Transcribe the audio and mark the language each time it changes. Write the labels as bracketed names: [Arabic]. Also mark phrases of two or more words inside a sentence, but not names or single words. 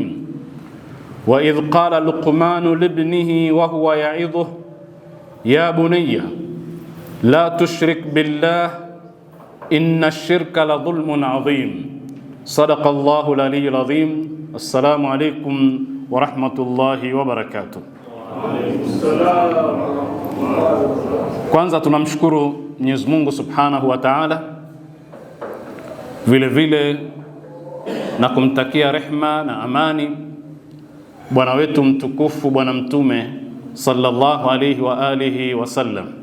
[Arabic] وإذ قال لقمان لابنه وهو يعظه يا بني لا تشرك بالله إن الشرك لظلم عظيم. صدق الله العلي العظيم. السلام عليكم ورحمة الله وبركاته. [Swahili] Kwanza tunamshukuru Mwenyezi Mungu [Arabic] سبحانه وتعالى, [Swahili] vile vile na kumtakia rehma na amani bwana wetu mtukufu Bwana Mtume [Arabic] صلى الله عليه وعلى آله وسلم.